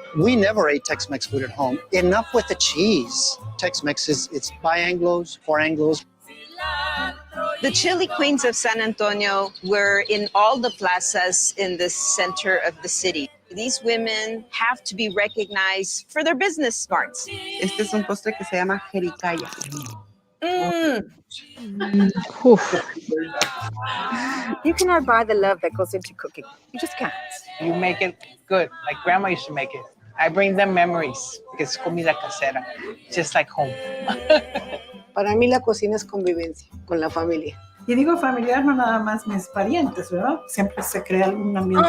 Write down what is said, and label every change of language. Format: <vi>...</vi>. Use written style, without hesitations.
<en>We never ate Tex-Mex food at home. Enough with the cheese. Tex-Mex it's by Anglos, for Anglos. The chili queens of San Antonio were in all the plazas in the center of the city. These women have to be recognized for their business smarts.</en> <es>Este es un postre que se llama jericaya. Oof.</es> <en>You cannot buy the love that goes into cooking. You just can't. You make it good, like grandma used to make it. I bring them memories, because</en> <es>es comida casera,</es> <en>just like home.</en> <es>Para mí la cocina es convivencia con la familia. Y digo familiar, no nada más mis parientes, ¿verdad? Siempre se crea algún ambiente.</es>